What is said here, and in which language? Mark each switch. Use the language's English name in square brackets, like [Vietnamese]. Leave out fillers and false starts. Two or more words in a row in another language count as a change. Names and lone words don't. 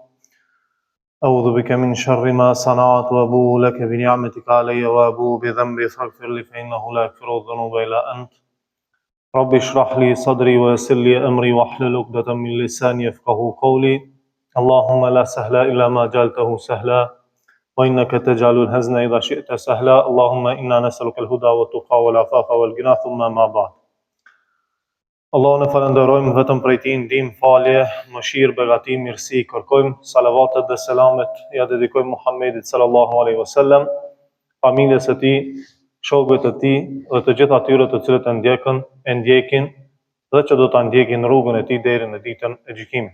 [Arabic] أعوذ بك من شر ما صنعت وأبوء لك بنعمتك علي وأبوء بذنبي فاغفر لي فإنه لا يغفر الذنوب إلا أنت رب اشرح لي صدري ويسر لي أمري واحلل عقدة من لساني يفقهوا قولي اللهم لا سهل إلا ما جعلته سهلا وإنك تجعل الحزن إذا شئت سهلا اللهم إنا نسألك الهدى والتقى والعفاف والغنى ثم ما بعد [Albanian] Allahun e falenderojmë vetëm prej Tij ndihmë, falje, mëshirë, begati, mirësi kërkojmë, salavatet dhe selamet ja dedikojmë Muhammedit [Arabic] صلى الله عليه وسلم, [Albanian] familjes së tij, shokëve të tij dhe të gjithë atyre të cilët e ndjekin dhe që do ta ndjekin rrugën e tij deri në ditën e gjykimit.